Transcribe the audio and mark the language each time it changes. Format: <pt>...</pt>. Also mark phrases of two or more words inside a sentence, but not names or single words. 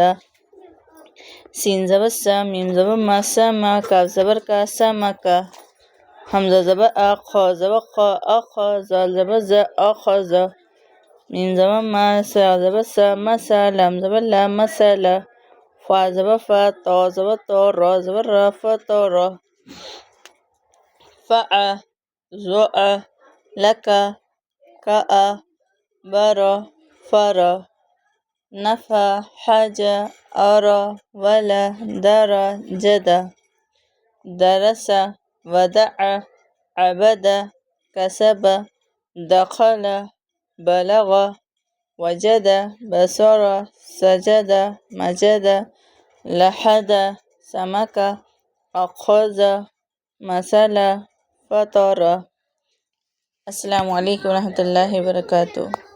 <ur>سین زبر سا، میم زبر ما، سما. کاف زبر کا، سمکا. ہمزہ زبر آ، خا زبر خا، اخا. ذال زبر ذ، اخذ. میم زبر ما، سا زبر سا، مسا. لام زبر لا، مسلا۔ فا زبر فا, تا زبر تا، را زبر را، فتر.</ur> <ar>فع، زع، لكا، كع، بر، فر. نفع، حج، ار، ولا، در، جد. درس، ودع، عبد، كسب، دخل، بلغ، وجد، بصر، سجد، مجد، لحد، سمك، أخذ، مثل، فطر. السلام عليكم ورحمة الله وبركاته.</ar>